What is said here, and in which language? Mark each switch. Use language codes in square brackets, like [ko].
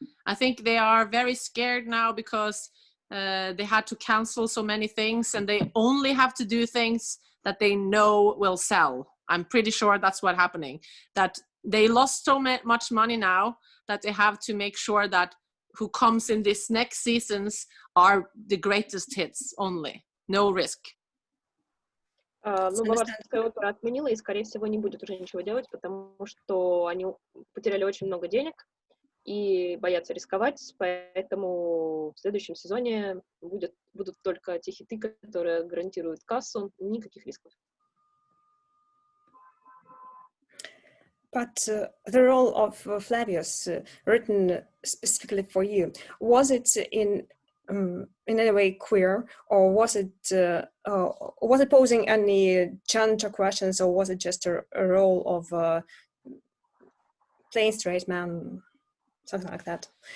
[en] I think they are very scared now because they had to cancel so many things and they only have to do things that they know will sell. I'm pretty sure that's what's happening. That they lost so much money now that they have to make sure that who comes in this next seasons are the greatest hits only. No risk. [ru] Ну, Баварская опера отменила и, скорее всего, не будет уже ничего делать, потому что они потеряли очень много денег и боятся рисковать, поэтому в следующем сезоне будут только те хиты, которые гарантируют кассу, никаких рисков. [en] But the role of Flavius, written specifically for you, was it in any way queer, or was it posing any gender questions, or was it just a role of a plain straight man, something like that?